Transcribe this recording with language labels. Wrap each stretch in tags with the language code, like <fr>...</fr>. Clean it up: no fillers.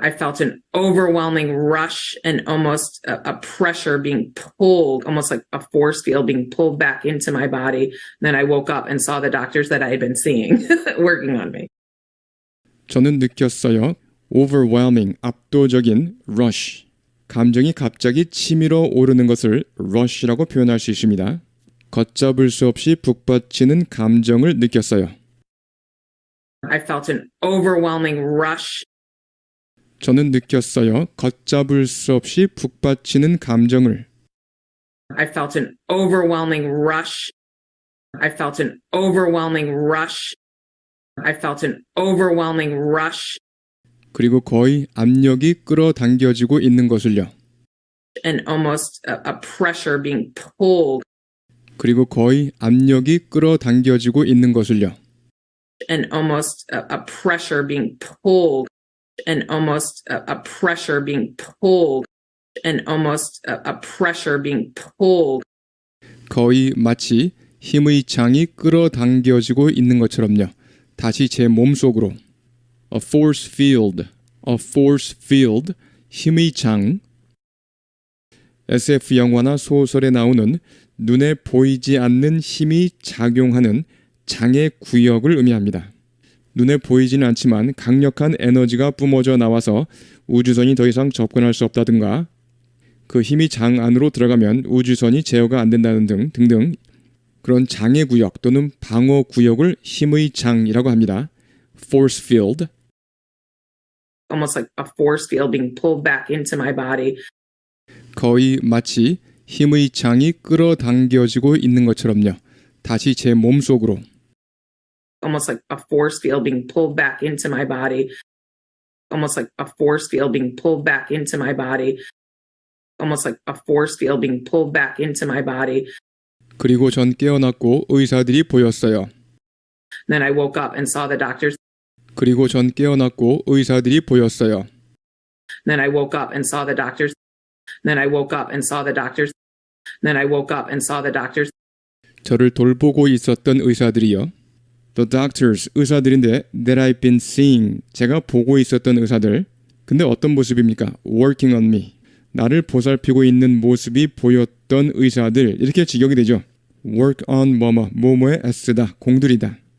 <en>I felt an overwhelming rush and almost a pressure being pulled, almost like a force field being pulled back into my body. Then I woke up and saw the doctors that I had been seeing working on me.</en> <ko>저는 느꼈어요.</ko> <en>overwhelming, 압도적인 rush.</en> <ko>감정이 갑자기 치밀어 오르는 것을 rush라고 표현할 수 있습니다. 걷잡을 수 없이 북받치는 감정을 느꼈어요.</ko> <en>I felt an overwhelming rush.</en> <ko>저는 느꼈어요. 걷잡을 수 없이 북받치는 감정을.</ko> <en>I felt an overwhelming rush. I felt an overwhelming rush. I felt an overwhelming rush.</en> <ko>그리고 거의 압력이 끌어당겨지고 있는 것을요.</ko> <en>And almost a pressure being pulled.</en> <ko>그리고 거의 압력이 끌어당겨지고 있는 것을요.</ko> <en>And almost a pressure being pulled. And almost a pressure being pulled. And almost a pressure being pulled.</en> <ko>거의 마치 힘의 장이 끌어당겨지고 있는 것처럼요. 다시 제 몸속으로.</ko> <en>A force field. A force field.</en> <ko>힘의 장. SF 영화나 소설에 나오는 눈에 보이지 않는 힘이 작용하는 장애 구역을 의미합니다. 눈에 보이지는 않지만 강력한 에너지가 뿜어져 나와서 우주선이 더 이상 접근할 수 없다든가 그 힘이 장 안으로 들어가면 우주선이 제어가 안 된다는 등등 그런 장애 구역 또는 방어 구역을 힘의 장이라고 합니다.</ko> <en>Force field. Almost like a force field being pulled back into my body.</en> <ko>거의 마치 힘의 장이 끌어당겨지고 있는 것처럼요. 다시 제 몸속으로.</ko> <en>Almost like a force field being pulled back into my body. Almost like a force field being pulled back into my body. Almost like a force field being pulled back into my body.</en> <ko>그리고 전 깨어났고 의사들이 보였어요.</ko> <en>Then I woke up and saw the doctors.</en> <ko>그리고 전 깨어났고 의사들이 보였어요.</ko> <en>Then I woke up and saw the doctors. Then I woke up and saw the doctors. Then I woke up and saw the doctors.</en> <ko>저를 돌보고 있었던 의사들이요.</ko> <en>The doctors,</en> <ko>의사들인데</ko> <en>that I've been seeing,</en> <ko>제가 보고 있었던 의사들. 근데 어떤 모습입니까?</ko> <en>Working on me.</en> <ko>나를 보살피고 있는 모습이 보였던 의사들. 이렇게 직역이 되죠. Work on 뭐뭐에 애쓰다, 공들이다.</ko>